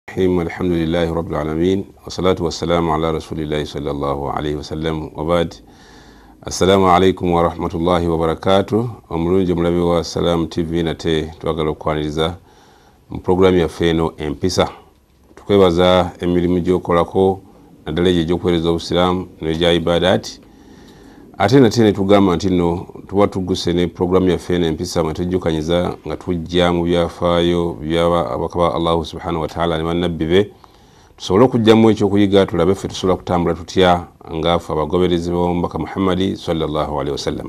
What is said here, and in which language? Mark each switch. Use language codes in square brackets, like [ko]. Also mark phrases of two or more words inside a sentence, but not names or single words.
[ar] الحمد لله رب العالمين والصلاة والسلام على رسول الله صلى الله عليه وسلم وبعد. السلام عليكم ورحمة الله وبركاته. [lg] Omulungi mulabe wa Salam TV nate twagala okwaniriza mu programu ya feno empisa. Tukwebaza emirimu gyokolako naddala egyo gy'okuweereza obusiraamu n'egya ibadat. Ate nate ne tugamba nti nno tuba tugguse ne programu ya feno empisa mwe tujjukanyiza nga tujja mu byafaayo by'abakaba [ar] الله سبحانه وتعالى [lg] ne bannabbi be, tusobole okujjamu ekyokuyiga tulabe ffe tusobola kutambula tutya ngaafe abagoberezi b'omubaka Muhammadi [ar] صلى الله عليه وسلم.